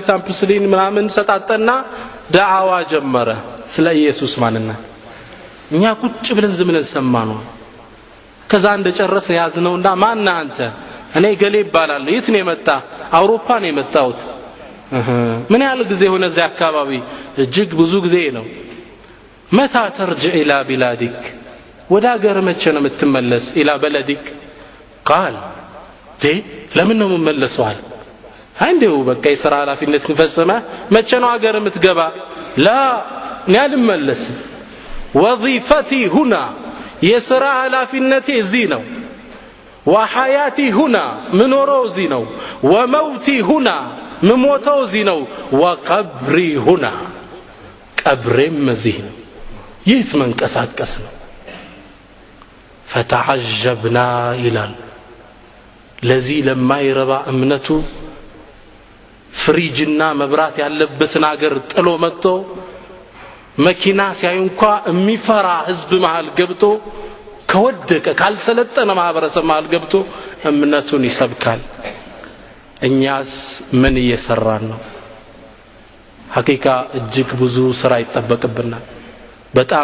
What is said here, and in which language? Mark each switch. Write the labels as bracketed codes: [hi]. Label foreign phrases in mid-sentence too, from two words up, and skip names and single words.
[am] አምፕስሊን ምናምን ሰጣጠና ዳዓዋ ጀመረ ስለ ኢየሱስ ማንነት እኛ ቁጭ ብለን ዝምለን ሰማነው ከዛ እንደጨረሰ ያዝነውና ማን አንተ እኔ ገሌ ይባላል የት ነው የመጣ አውሮፓ ነው የመጣሁት ምን ያህል ጊዜ ሆነ እዚህ አካባቢ እጅግ ብዙ ጊዜ ነው [ar] متى ترجع الى [am] بلادك ወደ ሀገር መቼ ነው የምትመለስ [ar] الى بلدك قال [am] ለምን ነው የምመለሰው አለ አንዴው በቃ የሥራ ኃላፊነት ፈጸመ መቼ ነው ሀገር የምትገባ لا ያልመለስ [ar] وظيفتي هنا [am] የሥራ ኃላፊነቴ እዚህ ነው [ar] وحياتي هنا [am] ምኖረው እዚህ ነው [ar] وموتي هنا [am] ምሞተው እዚህ ነው [ar] وقبري هنا [am] ቀብሬም እዚህ ነው የት መንቀሳቀስ ነው فتعجبنا ይላል ለዚህ ለማይረባ እምነቱ ፍሪጅና መብራት ያለበትን ሀገር ጥሎ መጥቶ መኪና ሲያዩ እንኳን የሚፈራ ህዝብ መሃል ገብቶ ከወደቀ ካልሰለጠነ ማህበረሰብ መሃል ገብቶ እምነቱን ይሰብካል እኛስ ምን እየሰራን ነው ሐቂቃ እጅግ ብዙ ስራ ይጠበቅብናል በጣም